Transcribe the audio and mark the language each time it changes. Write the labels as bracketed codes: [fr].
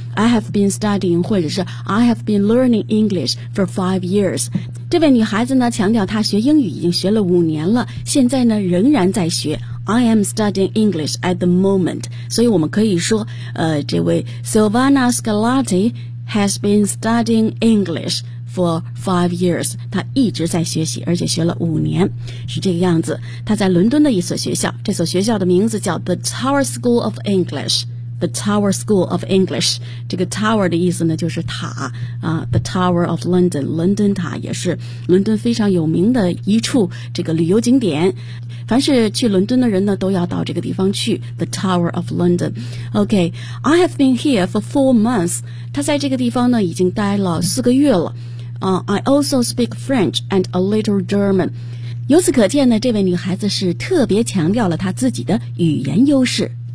[en] I have been studying， [zh] 或者是 [en] I have been learning English for 5 years。 [zh] 这位女孩子呢，强调她学英语已经学了5年了，现在呢仍然在学。 [en] I am studying English at the moment。 [zh] 所以我们可以说，这位 [en] Silvana Scarlatti has been studying English for 5 years。 [zh] 她一直在学习，而且学了5年，是这个样子。她在伦敦的一所学校，这所学校的名字叫 The Tower School of English。 The Tower School of English， 这个 Tower 的意思呢就是塔啊、The Tower of London， 伦敦塔也是伦敦非常有名的一处这个旅游景点，凡是去伦敦的人呢都要到这个地方去， The Tower of London。 [en] OK， I have been here for 4 months， [zh] 他在这个地方呢已经待了4个月了、 [en] I also speak French and a little German。 [zh] 由此可见呢，这位女孩子是特别强调了她自己的语言优势。